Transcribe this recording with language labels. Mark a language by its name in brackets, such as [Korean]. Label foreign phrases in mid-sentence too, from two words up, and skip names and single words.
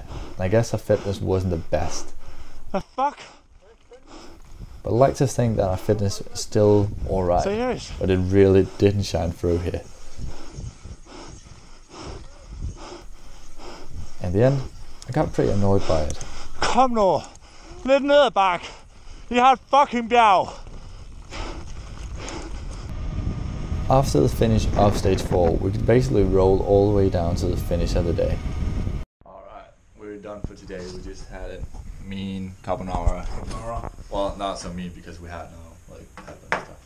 [English] And I guess our fitness wasn't the best. The fuck? But I like to think that our fitness is still alright, Serious? but it really didn't shine through here. In the end, I got pretty annoyed by it. [Danish] Kom nu! Lidt ned ad bak! I har et fucking bjerg! [English] After the finish of stage 4, we could basically roll all the way down to the finish of the day. Alright, we're done for today. We just had a mean carbonara. Well, not so mean because we had no like pepper and stuff.